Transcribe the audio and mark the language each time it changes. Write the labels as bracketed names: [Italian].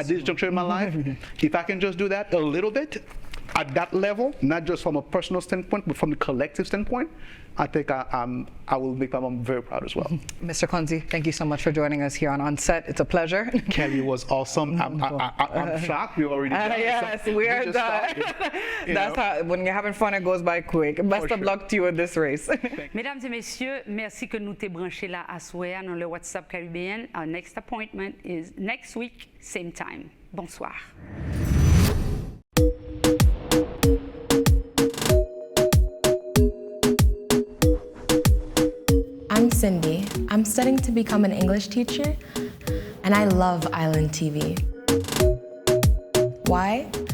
[English] at this juncture in my life, if I can just do that a little bit, at that level, not just from a personal standpoint, but from the collective standpoint, I think I will make my mom very proud as well. Mr. Keithconze, thank you so much for joining us here on Set. It's a pleasure. Kelly was awesome. I'm shocked we already done. Yes, we are done. That's how, when you're having fun, it goes by quick. Best of luck to you in this race. [French] Mesdames et messieurs, merci que nous t'es branché là à soir dans le WhatsApp caribéen. [English] Our next appointment is next week, same time. [French] Bonsoir. [English] I'm Cindy. I'm studying to become an English teacher, and I love Island TV. Why?